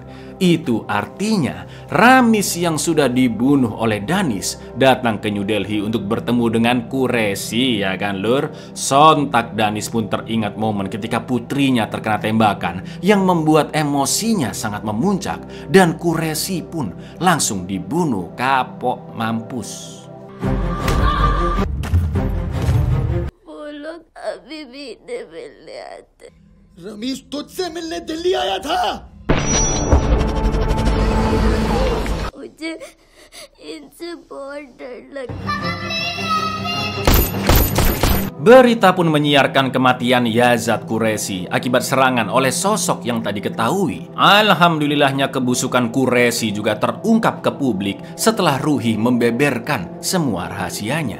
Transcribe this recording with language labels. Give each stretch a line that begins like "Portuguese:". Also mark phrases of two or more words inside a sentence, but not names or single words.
Indonesian: Itu artinya Ramis yang sudah dibunuh oleh Danis datang ke New Delhi untuk bertemu dengan Quraisy, ya kan, Lur? Sontak Danis pun teringat momen ketika putrinya terkena tembakan yang membuat emosinya sangat memuncak, dan Quraisy pun langsung dibunuh kapok mampus.
Hindi: अभी भी इन्हें मिलने आते। रमीज तुझसे मिलने दिल्ली आया था। मुझे इनसे बहुत डर लगता।
Indonesian: Berita pun menyiarkan kematian Yazad Quraisy akibat serangan oleh sosok yang tadi ketahui. Alhamdulillahnya kebusukan Quraisy juga terungkap ke publik setelah Ruhi membeberkan semua rahasianya.